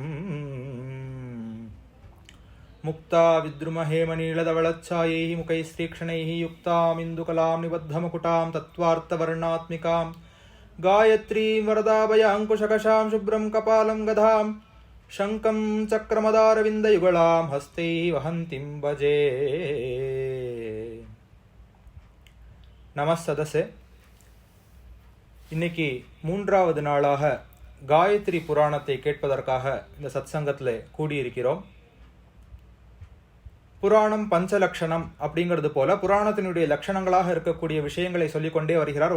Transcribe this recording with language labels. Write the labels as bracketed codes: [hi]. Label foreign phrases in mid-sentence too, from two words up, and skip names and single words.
[sa] मुक्ता विद्रुमहेमनीलधवलच्छायैः मुखैस्तीक्ष्णैः युक्तामिन्दुकलां निबद्धमुकुटां तत्त्वार्थवर्णात्मिकां गायत्रीं वरदाभयाङ्कुशकशां शुभ्रं कपालं गदां शङ्खं चक्रमदारविन्दयुगलां हस्तैः वहन्तीं भजे। [ta] நமஸ்ததசே. இன்னைக்கு மூன்றாவது நாளாக காயத்ரி புராணத்தை கேட்பதற்காக இந்த சத்சங்கத்தில் கூடியிருக்கிறோம். புராணம் பஞ்சலக்ஷணம் அப்படிங்கிறது போல புராணத்தினுடைய லட்சணங்களாக இருக்கக்கூடிய விஷயங்களை சொல்லிக்கொண்டே வருகிறார்.